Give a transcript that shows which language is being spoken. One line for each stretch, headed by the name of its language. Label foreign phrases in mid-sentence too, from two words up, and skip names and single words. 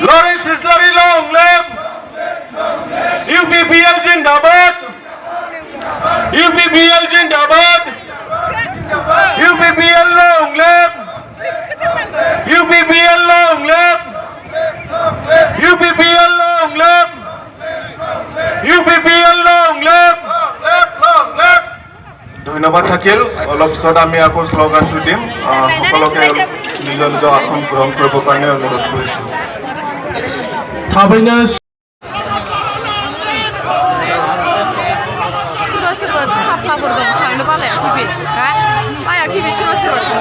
English: Roy Sislari long live.
Hindi: UPPL Jindabad.
English: UPPL Jindabad. UPPL long live. UPPL long live. UPPL long live. UPPL long live.
Assamese: ধন্যবাদ থাকিল অলপ পিছত আমি আকৌ শ্লোগানটো দিম সকলোকে নিজৰ নিজৰ আসন গ্ৰহণ কৰিবৰ কাৰণে অনুৰোধ কৰিছোঁ
Bodo: थाबैनो सोरबा सोरबा खाफ्लाफोर दं थांनो बालायाखै बे बायाखै बे सोरबा सोरबा